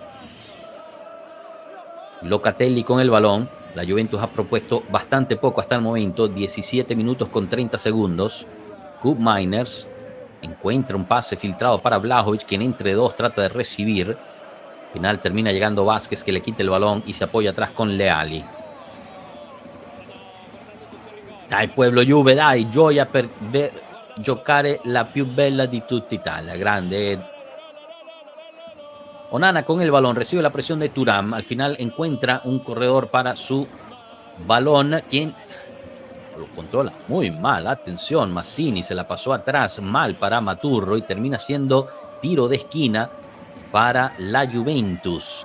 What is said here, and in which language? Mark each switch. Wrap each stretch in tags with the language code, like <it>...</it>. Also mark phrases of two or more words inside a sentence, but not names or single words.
<es>Locatelli con el balón. La Juventus ha propuesto bastante poco hasta el momento, 17 minutos con 30 segundos. Koop Meiners encuentra un pase filtrado para Vlahovic, quien entre dos trata de recibir. Al final termina llegando Vázquez, que le quita el balón y se apoya atrás con Leali.</es> <it>Dai pueblo Juve, dai, gioia per giocare la più bella di tutta Italia.</it> <es>Grande. Onana con el balón, recibe la presión de Thuram. Al final encuentra un corredor para su balón, quien lo controla muy mal. Atención, Mazzini se la pasó atrás mal para Maturro y termina siendo tiro de esquina para la Juventus.</es>